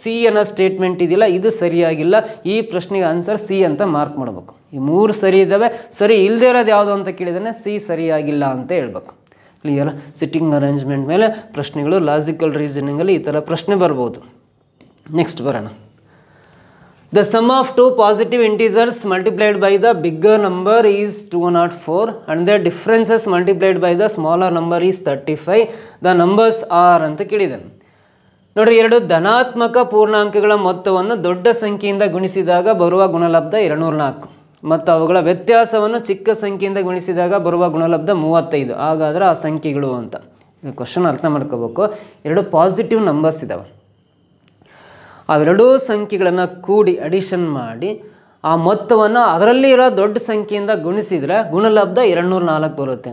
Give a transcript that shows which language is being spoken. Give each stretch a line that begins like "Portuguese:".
Kannada: C ಅನ್ನೋ statement ಇದೆಯಲ್ಲ ಇದು ಸರಿಯಾಗಿಲ್ಲ, ಈ ಪ್ರಶ್ನೆಗೆ ಆನ್ಸರ್ ಸಿ ಅಂತ ಮಾರ್ಕ್ ಮಾಡಬೇಕು. ಈ 3 ಸರಿ ಇದ್ದಾವೆ, ಸರಿ ಇಲ್ಲದೆ ಇರೋದು ಯಾವುದು ಅಂತ ಕೇಳಿದಾನೆ ಸಿ ಸರಿಯಾಗಿಲ್ಲ ಅಂತ ಹೇಳ್ಬೇಕು. ಕ್ಲಿಯರ್? ಸಿಟ್ಟಿಂಗ್ ಅರೇಂಜ್ಮೆಂಟ್ ಮೇಲೆ ಪ್ರಶ್ನೆಗಳು, ಲಾಜಿಕಲ್ ರೀಸನಿಂಗಲ್ಲಿ ಈ ಥರ ಪ್ರಶ್ನೆ ಬರ್ಬೋದು. ನೆಕ್ಸ್ಟ್ ಬರೋಣ.
English: The sum of two positive integers multiplied by the bigger number is 204 and their differences multiplied by the smaller number is 35. The numbers are
Kannada: ಅಂತ ಕೇಳಿದ್ದಾನೆ ನೋಡ್ರಿ. 2 ಧನಾತ್ಮಕ ಪೂರ್ಣಾಂಕಗಳ ಮೊತ್ತವನ್ನು ದೊಡ್ಡ ಸಂಖ್ಯೆಯಿಂದ ಗುಣಿಸಿದಾಗ ಬರುವ ಗುಣಲಬ್ಧ 204 ಮತ್ತು ಅವುಗಳ ವ್ಯತ್ಯಾಸವನ್ನು ಚಿಕ್ಕ ಸಂಖ್ಯೆಯಿಂದ ಗುಣಿಸಿದಾಗ ಬರುವ ಗುಣಲಬ್ಧ 35. ಹಾಗಾದರೆ ಆ ಸಂಖ್ಯೆಗಳು ಅಂತ ಕ್ವಶನ್ ಅರ್ಥ ಮಾಡ್ಕೋಬೇಕು. 2 ಪಾಸಿಟಿವ್ ನಂಬರ್ಸ್ ಇದ್ದಾವೆ, ಅವೆರಡೂ ಸಂಖ್ಯೆಗಳನ್ನು ಕೂಡಿ ಅಡಿಷನ್ ಮಾಡಿ ಆ ಮೊತ್ತವನ್ನು ಅದರಲ್ಲಿ ಇರೋ ದೊಡ್ಡ ಸಂಖ್ಯೆಯಿಂದ ಗುಣಿಸಿದರೆ ಗುಣಲಬ್ಧ 204 ಬರುತ್ತೆ.